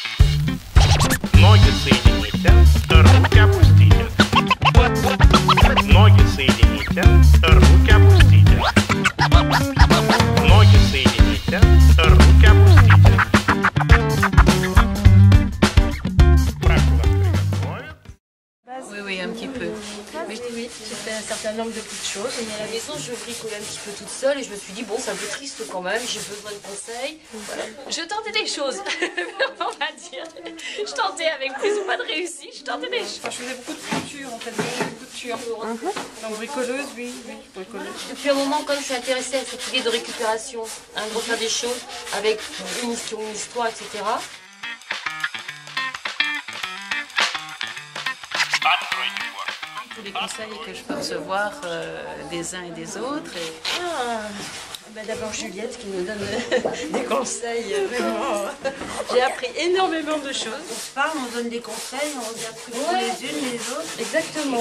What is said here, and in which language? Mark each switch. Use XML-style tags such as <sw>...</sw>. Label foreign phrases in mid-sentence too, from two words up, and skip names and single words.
<ru>Ноги соедините, руки опустите. Ноги соедините, руки опустите. Ноги соедините, руки опустите. Прошу вас приготовить.</ru> <fr>Oui, oui, un petit peu. Oui, j'ai fait un certain nombre de petites choses. Et à la maison, je bricolais un petit peu toute seule et je me suis dit, bon, c'est un peu triste quand même, j'ai besoin de conseils. Voilà. Je tentais des choses, on va dire. Je tentais avec plus ou moins de réussite, je tentais des choses. Enfin, je faisais beaucoup de couture en fait, beaucoup de couture. Donc bricoleuse, oui, bricoleuse. Depuis un moment, quand je suis intéressée à cette idée de récupération, de refaire des choses avec une histoire, etc.</fr> <ru>Откройте порт.</ru> <fr>Tous les conseils que je peux recevoir des uns et des autres. D'abord Juliette qui nous donne des conseils, vraiment. J'ai appris énormément de choses. On se parle, on donne des conseils, on regarde plus les unes les autres. Exactement.</fr>